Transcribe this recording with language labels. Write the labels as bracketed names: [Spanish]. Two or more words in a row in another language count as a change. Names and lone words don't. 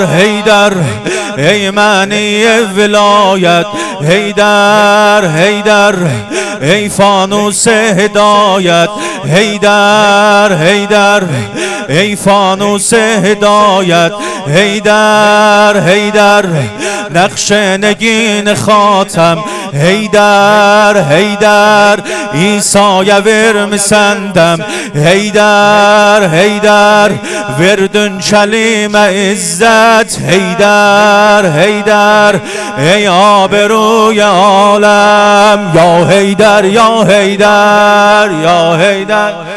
[Azerbaijani] Heydər, ey məni vilayət, Heydər, Heydər, ey fanus hidayət, Heydər, Heydər, ey fanus hidayət, Heydər, Heydər, [Persian] نقش نگین خاتم [Azerbaijani] Heydər, Heydər, İsa'ya vermisəndəm Heydər, Heydər, verdin kəlime izzət Heydər, Heydər, ey aberuy aləm Ya Heydər, Ya Heydər, Ya Heydər,